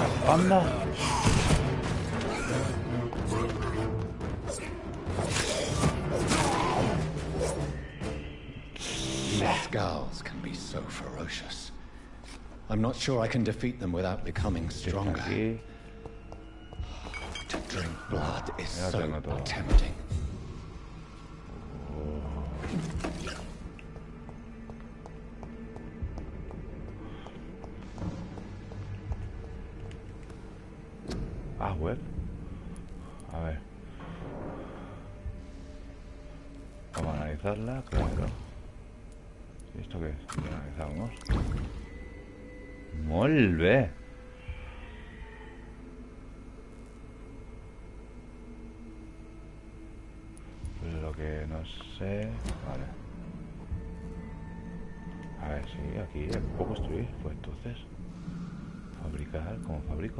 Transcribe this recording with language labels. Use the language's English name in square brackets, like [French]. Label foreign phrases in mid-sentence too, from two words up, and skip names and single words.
[Spanish] ¡Anda! [English] These skulls can be so ferocious. I'm not sure I can defeat them without becoming stronger. To drink blood is so tempting. Ah, web. [Spanish] A ver. Vamos a analizarla, claro. ¿Y esto qué es? Ya analizamos. [Catalan] Molt bé. [Spanish] Lo que no sé... Vale. A ver, sí, aquí puedo construir. Pues entonces... Fabricar, ¿cómo fabrico?